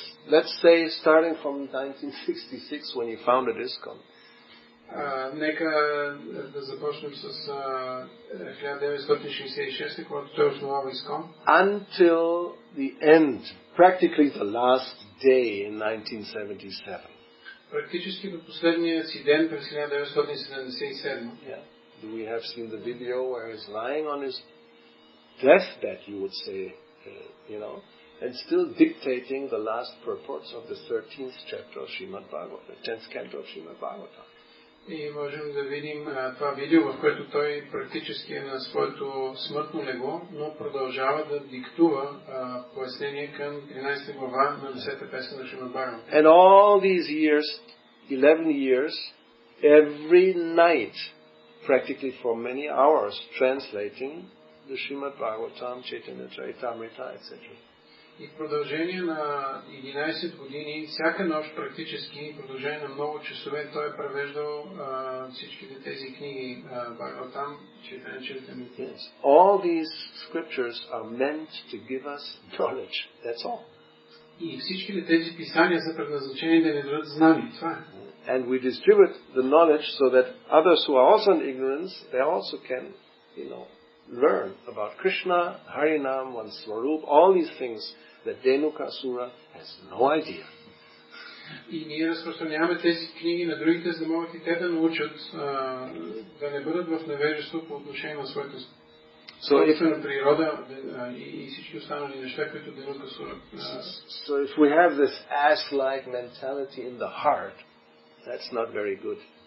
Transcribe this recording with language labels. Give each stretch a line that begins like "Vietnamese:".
English: Let's say starting from 1966 when he founded ISKCON.
Bulgarian: Нека да започнем с 1966, когато той основава ISKCON.
English: Until the end, practically the last day in 1977.
Bulgarian: Практически до последния си ден през 1977.
English: We have seen the video where he's lying on his deathbed, you would say, and still dictating the last purports of the 13th chapter of Srimad Bhagavatam, the 10th canto of Srimad Bhagavatam.
Bulgarian: И можем да видим това видео, в което той практически е на своето смъртно легло, но продължава да диктува пояснение към 13 глава на 10-та песен на Шримад Бхагаватам.
English: And all these years, 11 years, every night, practically for many hours, translating the Srimad Bhagavatam, Chaitanya Charitamrita, etc.
Bulgarian: И в продължение на 11 години, всяка нощ практически, в продължение на много часове, той е превеждал всичките тези книги Бхагаватам, Chaitanya Charitamrita.
English: Yes. All these scriptures are meant to give us knowledge. That's all.
Bulgarian: И всичките тези писания са предназначени да ни дадат знание. Това е.
English: And we distribute the knowledge so that others who are also in ignorance, they also can, learn about Krishna, Harinam, one's Swarup, all these things that Denuka Asura has no idea.
Bulgarian: И ние разпространяваме тези книги на другите, за да могат и те да научат да не бъдат в невежество по отношение на своята собствена природа и всички останали неща, които Денука Асура.
English: So if we have this ass-like mentality in the heart, that's not very good.